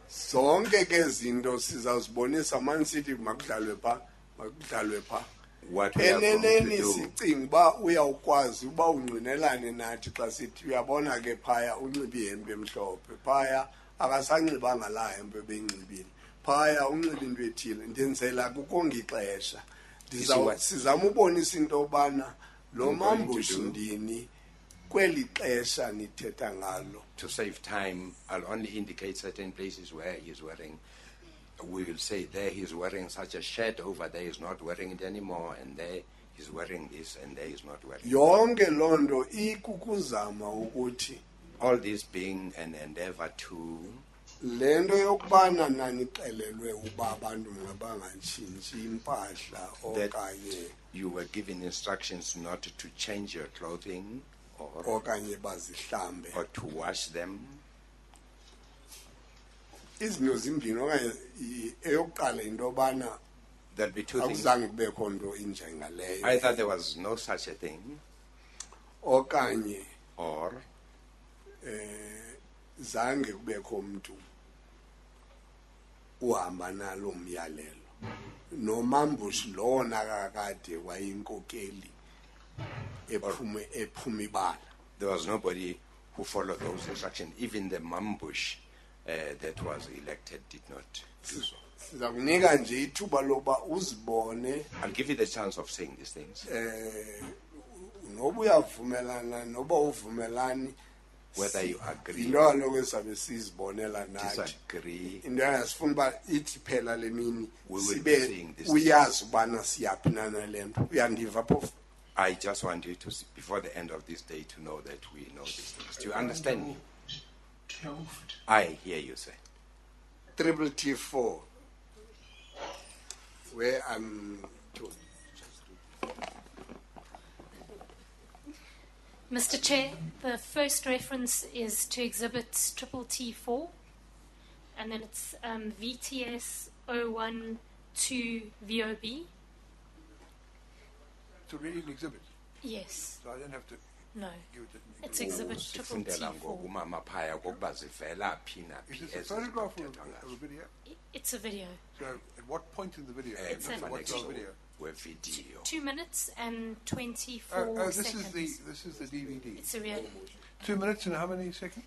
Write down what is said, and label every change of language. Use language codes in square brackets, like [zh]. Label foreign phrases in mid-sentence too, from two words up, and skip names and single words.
[xh] zonke ke zinto sizawuzibonisa manisithi makudlalwe pha [en] What we are going to [xh] eneneni [en] do, [xh] sicinga uba uyawukwazi uba ungqinelane nathi xa sithi uyabona ke phaya unxibe ihempe emhlophe phaya akasanxibanga laa hempe ebeyinxibile phaya unxibe into ethile ndenzela kukonga ixesha sizama ubonisa into yobana lo mambushindini kweli xesha nithetha ngalo. [en] to save time, I'll only indicate certain places where he's wearing. We will say there he's wearing such a shirt, over there he's not wearing it anymore, and there he's wearing this, and there he's not wearing it. [xh] Yonke loo nto ikukuzama ukuthi [en] All this being an endeavor to [xh] le nto yokubana nanixelelwe uba abantu mabangantshintshi impahla [en] that [xh] okanye [en] you were given instructions not to change your clothing [xh] okanye bazihlambe [en] or to wash them. [xh] izinto zimbini okanye eyokuqala into yobana [en] There'll be two things. [xh] akuzange kubekho nto injengaleyo [en] Either there was no such a thing, [xh] okanye [en] or [xh] zange kubekho mntu uhamba nalo myalelo nomambushi lona kakade wayinkokeli ephume ibala. [en] there was nobody who followed those instructions. Even the mambush that was elected did not do so. [xh] Siza kunika nje ithuba loba uzibone [en] I'll give you the chance of saying these things. [xh] noba uyavumelana noba uvumelani [en] Whether you agree [xh] into kaloku esabe sizibonela nathi [en] disagree, [xh] into yasifuna uba ithi phela le mini [en] We will be [xh] sibe [en] seeing this [xh] uyazi ubana siyaphi nale nto uyandiva phofu. [en] I just want you to, before the end of this day, to know that we know these things. Do you understand me? I hear you say. Triple T4 where I'm told. Mr. Chair, the first reference is to Exhibit Triple T4, and then it's VTS 012 VOB. It's already an exhibit, Yes, so I don't have to no, give it an it's exhibit. Exhibit Triple [xh] Sifundela [en] T4. [xh] ngokumama phaya kokuba zivela phi na [en] Is [xh] phi [en] this a [xh] ezi [en] photograph [xh] zinto [en] or [xh] kuthethwa ngazo. [en] a video? It's a video. So at what point in the video? It's a- What's the video? [xh] Wevidiyo. [en] 2 minutes and 24 Oh, this seconds. is the DVD. It's a real 2 minutes and how many seconds?